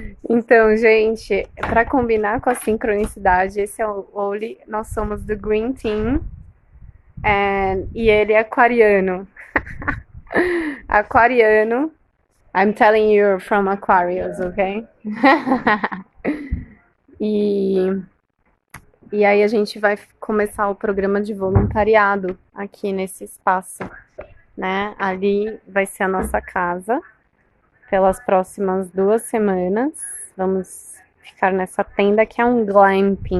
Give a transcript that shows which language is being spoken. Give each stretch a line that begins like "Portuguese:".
Portuguese: então, gente, para combinar com a sincronicidade, esse é o Oli, nós somos do Green Team, e ele é aquariano. Aquariano.
English: I'm telling you from Aquarius, okay?
Portuguese: E, e aí a gente vai começar o programa de voluntariado aqui nesse espaço, né? Ali vai ser a nossa casa pelas próximas 2 semanas. Vamos ficar nessa tenda que é um glamping.